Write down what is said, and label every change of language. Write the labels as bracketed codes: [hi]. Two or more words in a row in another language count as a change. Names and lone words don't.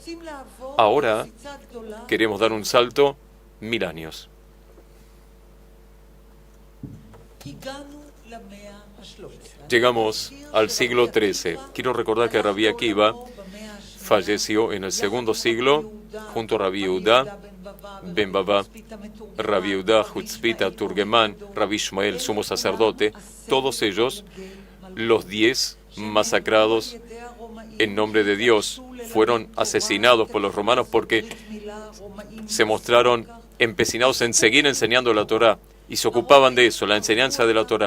[es] Ahora queremos dar un salto 1000 años. Llegamos al siglo XIII. Quiero recordar que Rabbi Akiva falleció en el segundo siglo junto a Rabbi Yehuda Ben Baba, Rabbi Yehuda Hutzpita Turgemán, Rabbi Ishmael, sumo sacerdote, todos ellos, los 10 masacrados en nombre de Dios, fueron asesinados por los romanos porque se mostraron empecinados en seguir enseñando la Torá y se ocupaban de eso, la enseñanza de la Torá.